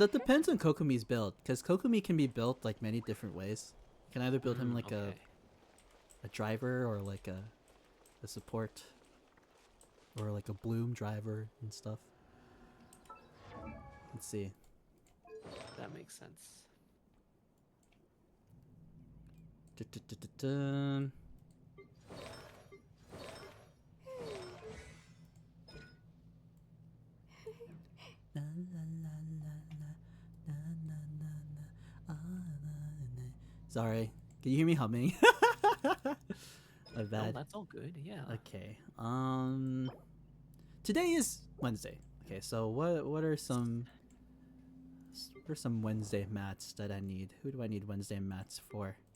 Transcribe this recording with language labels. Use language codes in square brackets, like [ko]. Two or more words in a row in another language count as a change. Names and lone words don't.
[en] That depends on Kokomi's build, because Kokomi can be built like many different ways. You can either build him like okay. a driver or like a support or like a bloom driver and stuff. Let's see. That makes sense. Du-du-du-du-dun. La, la, la, la, la, na, na, na, na, ah, na, na. Sorry, can you hear me humming? My No, bad. that's all good. Yeah. Okay. Today is Wednesday. Okay, so what are some Wednesday mats that I need? Who do I need Wednesday mats for?